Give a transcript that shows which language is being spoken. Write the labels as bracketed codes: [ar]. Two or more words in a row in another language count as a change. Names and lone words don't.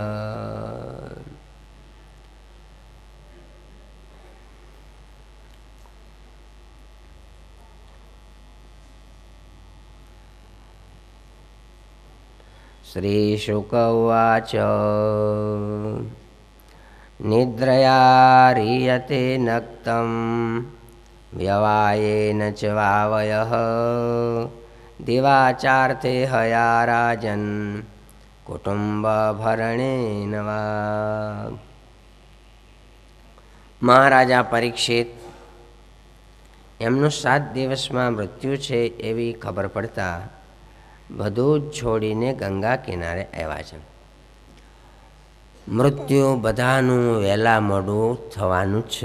[sa] श्रीशुक उवाच निद्रया ह्रियते नक्तं व्यवायेन च वावयः दिवाचार्थे हया राजन् कुटुंबभरणेन वा। [gu] મહારાજા પરીક્ષિત એમનું 7 દિવસમાં મૃત્યુ છે એવી ખબર પડતા બધું જ છોડીને ગંગા કિનારે આવ્યા છે. મૃત્યુ બધાનું વહેલા મોડું થવાનું જ છે.